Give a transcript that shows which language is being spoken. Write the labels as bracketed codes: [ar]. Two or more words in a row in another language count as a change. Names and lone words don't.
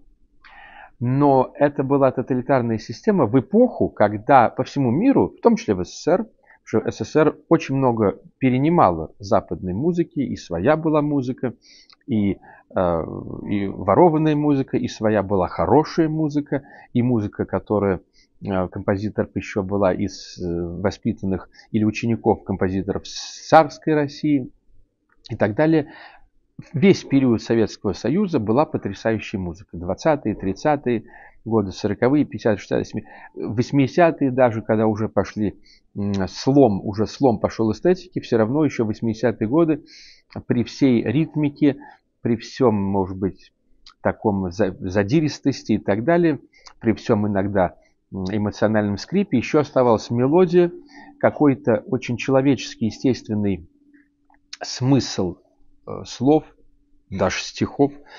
[ru] Но это была тоталитарная система в эпоху, когда по всему миру, в том числе в СССР, что СССР очень много перенимала западной музыки, и своя была музыка, и ворованная музыка, и своя была хорошая музыка, и музыка, которая композиторов еще была из воспитанных или учеников композиторов царской России и так далее. Весь период Советского Союза была потрясающая музыка. 20-е, 30-е годы, 40-е, 50-е, 60-е, 80-е даже, когда уже пошли слом пошел эстетики, все равно еще 80-е годы при всей ритмике, при всем, может быть, таком задиристости и так далее, при всем иногда эмоциональном скрипе, еще оставалась мелодия, какой-то очень человеческий, естественный смысл слов, даже стихов.